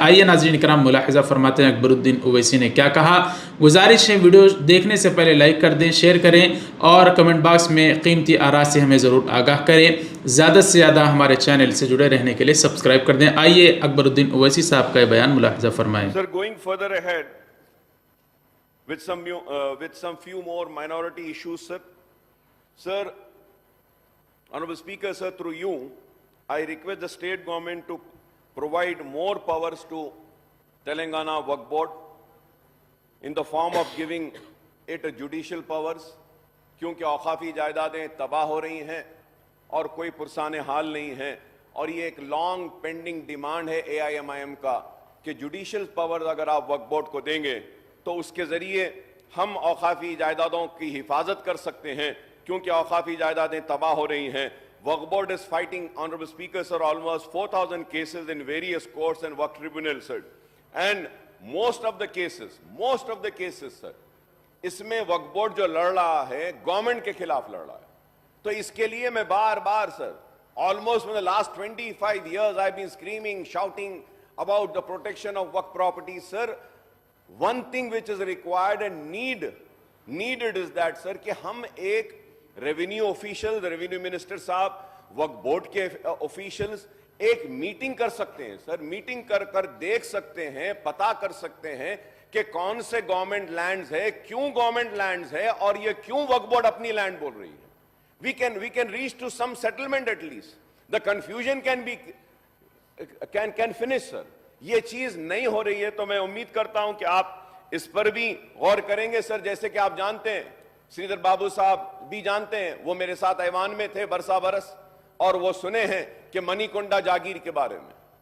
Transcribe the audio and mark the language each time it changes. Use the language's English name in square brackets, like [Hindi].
[Hindi] आइए नाज़रीन इकराम मुलाहिज़ा फरमाते हैं अकबरुद्दीन ओवैसी ने क्या कहा। गुजारिश है वीडियो देखने से पहले लाइक कर दें, शेयर करें और कमेंट बॉक्स में कीमती आरा से हमें ज़रूर आगाह करें। ज़्यादा से ज़्यादा हमारे चैनल से जुड़े रहने के लिए सब्सक्राइब कर दें। आइए अकबरुद्दीन ओवैसी साहब का बयान मुलाहिज़ा फरमाएं। [English] Sir, going further ahead with some few more minority issues, sir. Sir, Honorable Speaker, sir, through you, I request the state government to provide more powers to Telangana Waqf Board in the form of giving it a judicial powers, [Hindi] क्योंकि औकाफी जायदादें तबाह हो रही हैं और कोई पुरसाने हाल नहीं है। और ये एक लॉन्ग पेंडिंग डिमांड है AIMIM का कि जुडिशल पावर अगर आप वक्फ बोर्ड को देंगे तो उसके ज़रिए हम औकाफी जायदादों की हिफाजत कर सकते हैं, क्योंकि औकाफी जायदादें तबाह हो रही हैं। [English] Waqf board is fighting, honourable speaker sir, almost 4000 cases in various courts and Waqf tribunal sir, and most of the cases sir, [Hindi] इसमें वक्फ बोर्ड जो लड़ रहा है गवर्नमेंट के खिलाफ लड़ रहा है। तो इसके लिए मैं बार बार sir, [English] almost for the last 25 years I've been screaming, shouting about the protection of waqf property, sir. One thing which is required and needed is that sir [Hindi] कि हम एक [English] revenue official, the revenue minister [Hindi] साहब, वक्फ board के [English] officials [Hindi] एक meeting कर सकते हैं sir. Meeting कर देख सकते हैं, पता कर सकते हैं कि कौन से गवर्नमेंट लैंड्स है, क्यों गवर्नमेंट लैंड्स है और ये क्यों वक्फ बोर्ड अपनी लैंड बोल रही है। [English] We can reach to some settlement at least. The confusion can finish, sir. [Hindi] ये चीज नहीं हो रही है तो मैं उम्मीद करता हूं कि आप इस पर भी गौर करेंगे सर। जैसे कि आप जानते हैं, श्रीधर बाबू साहब भी जानते हैं, वो मेरे साथ ऐवान में थे बरस और वो सुने हैं कि मणिकोंडा जागीर के बारे में।